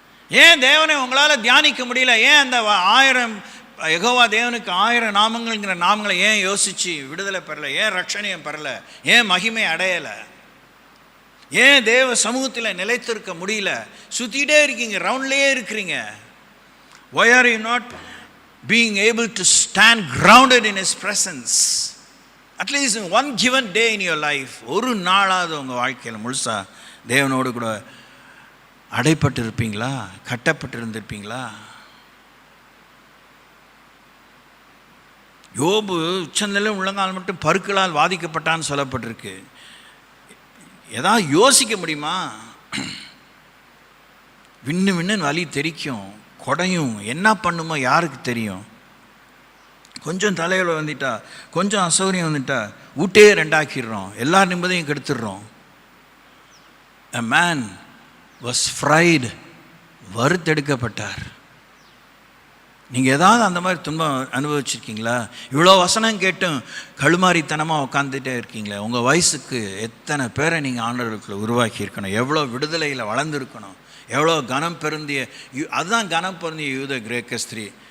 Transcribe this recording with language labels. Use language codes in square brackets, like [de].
[ta] ஏன் தேவனை உங்களால் தியானிக்க முடியல? ஏன் அந்த 1000 யெகோவா தேவனுக்கு 1000 நாமங்கள்ங்கிற நாமங்களை ஏன் யோசித்து விடுதலை பெறலை? ஏன் ரட்சணியம் பெறலை? ஏன் மகிமை அடையலை? ஏன் தேவ சமூகத்தில் நிலைத்திருக்க முடியல? சுற்றிகிட்டே இருக்கீங்க, ரவுண்ட்லேயே இருக்கிறீங்க. [en] Why are you not being able to stand grounded in His presence? At least in one given day in your life. [ta] ஒரு நாளாவது உங்கள் வாழ்க்கையில் முழுசாக தேவனோடு கூட அடைப்பட்டு இருப்பீங்களா? கட்டப்பட்டு இருந்திருப்பீங்களா? யோபு உச்சநிலை உள்ளங்கால் மட்டும் பருக்களால் வாதிக்கப்பட்டான்னு சொல்லப்பட்டிருக்கு. ஏதாவது யோசிக்க முடியுமா? விண்ணு வலி தெரிக்கும், கொடையும், என்ன பண்ணுமோ யாருக்கு தெரியும்? கொஞ்சம் தலையில் வந்துட்டா, கொஞ்சம் அசௌகரியம் வந்துட்டா வீட்டே ரெண்டாக்கிடுறோம், எல்லா நிம்மதியும் கெடுத்துடுறோம். [en] A man was fried, [ta] வறுத்தெடுக்கப்பட்டார். நீங்கள் ஏதாவது அந்த மாதிரி துன்பம் அனுபவிச்சிருக்கீங்களா? இவ்வளோ வசனம் கேட்டும் கழுமாரித்தனமாக உட்காந்துட்டே இருக்கீங்களே. உங்கள் வயசுக்கு எத்தனை பேரை நீங்கள் ஆண்டவர்களுக்குள்ள உருவாக்கியிருக்கணும், எவ்வளோ விடுதலையில் வளர்ந்துருக்கணும், எவ்வளோ கனம் பொருந்திய, அதுதான் கனம் பொருந்திய யூத கிரேக்க ஸ்திரீ.